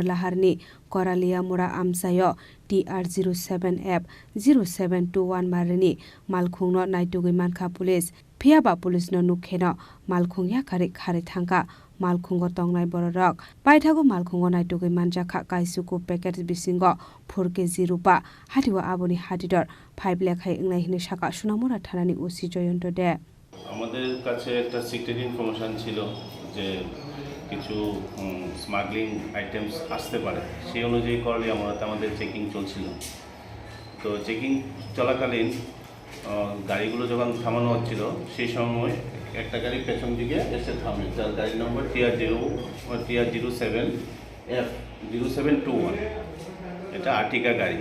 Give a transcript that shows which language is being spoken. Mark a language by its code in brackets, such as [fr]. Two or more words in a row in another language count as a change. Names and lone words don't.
[trp] laharni Koralia Mura Amsayo TR07F 0721 marani malkhungno naitugui mankha police phiaba police no nukheno malkhungya khare thangka malkhungo tongnai bororok paithago malkhungo naitugui manjakha kaisuku packet bisingo 4 kg rupa hatiwa aboni hatidor 5 lakh hai ingnai hine saka Sunamura thanani ওসি জয়ন্ত দে [bn] আমাদের কাছে একটা [en] secret information [bn] ছিল যে কিছু [en] smuggling items [bn] আসতে পারে, সেই অনুযায়ী করলে আমাদের চেকিং চলছিল। তো চেকিং চলাকালীন গাড়িগুলো যখন থামানো হচ্ছিল সেই সময় একটা গাড়ি পেছন দিকে এসে থামে, যার গাড়ি নম্বর TR07F 0721, এটা আর্টিকা গাড়ি।